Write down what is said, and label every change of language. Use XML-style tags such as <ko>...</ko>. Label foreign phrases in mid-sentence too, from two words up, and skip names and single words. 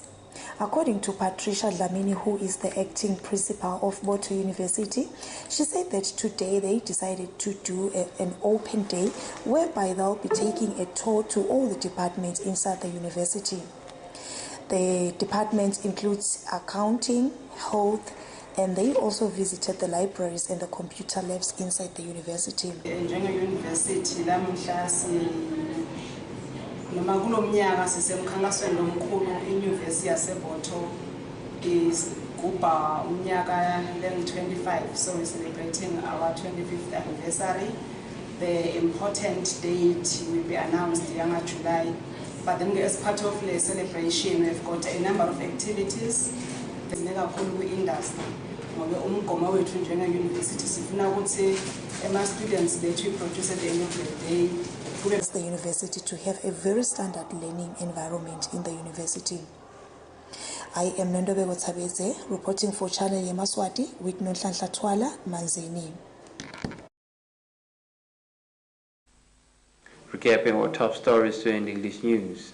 <en>According to Patricia Dlamini, who is the acting principal of Boto University, she said that today they decided to do an open day whereby they'll be taking a tour to all the departments inside the university. The department includes accounting, health, and they also visited the libraries and the computer labs inside the university.</en> <zu>Noma kulo mnyaka sisemkhankasweni lomkhulu inyuvesi yaseBoto igubha umnyaka le-25,</zu> <en>so we're celebrating our 25th anniversary. The important date will be announced in July, but then as part of the celebration we've got a number of activities</en> <zu>kakhulu industry ngoba umgomo wethu njenge-university sifuna ukuthi ama-students bethu</zu> <en>produce at the end of the day the university to have a very standard learning environment in the university. I am Nondobeko Tabeze, reporting for Channel Yemaswati with Nohlanhla Twala, Manzini. Recapping our top stories to end English news.</en>